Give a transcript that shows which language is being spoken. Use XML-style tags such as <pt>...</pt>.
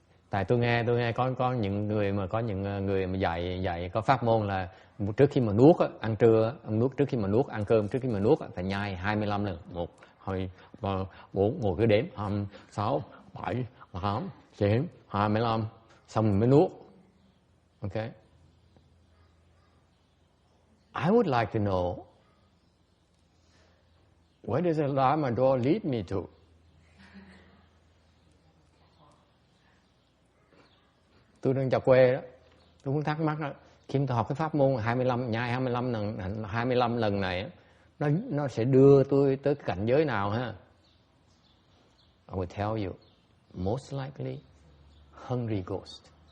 <vi>Tại tôi nghe có những người mà dạy có pháp môn là trước khi mà nuốt ăn trưa, trước khi mà nuốt ăn cơm, trước khi mà nuốt phải nhai 25 lần, 1, 2, 3, 4, ngồi cứ đếm 5, 6, 7, 8, 9, 25, xong mình mới nuốt.</vi> <en>Okay. I would like to know, where does the Dharma door lead me to?</en> <vi>Tôi đang vào quê đó, tôi cũng thắc mắc đó. Khi tôi học cái pháp môn 25 lần này, nó sẽ đưa tôi tới cái cảnh giới nào ha?</vi> <en>I will tell you, most likely, hungry ghost.</en>